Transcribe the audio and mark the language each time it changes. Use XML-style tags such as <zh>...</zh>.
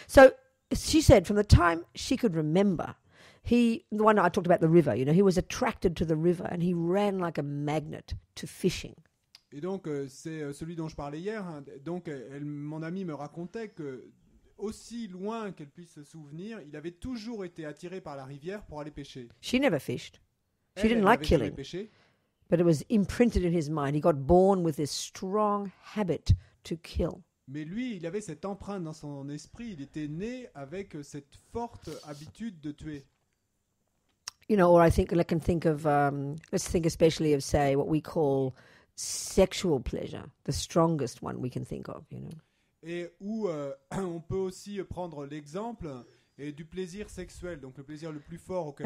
<en>So she said from the time she could remember, the one I talked about the river, you know, he was attracted to the river and he ran like a magnet to fishing.</en> <fr>Et donc, c'est celui dont je parlais hier. Hein. Donc, mon ami me racontait que aussi loin qu'elle puisse se souvenir, il avait toujours été attiré par la rivière pour aller pêcher.</fr> <en>She never fished. She didn't like killing. But it was imprinted in his mind. He got born with this strong habit to kill.</en> <fr>Mais lui, il avait cette empreinte dans son esprit. Il était né avec cette forte habitude de tuer.</fr> <en>You know, or I can think of, let's think especially of, say, what we call sexual pleasure, the strongest one we can think of, you know.</en> <fr>Et où on peut aussi prendre l'exemple du plaisir sexuel, donc le plaisir le plus fort auquel</fr>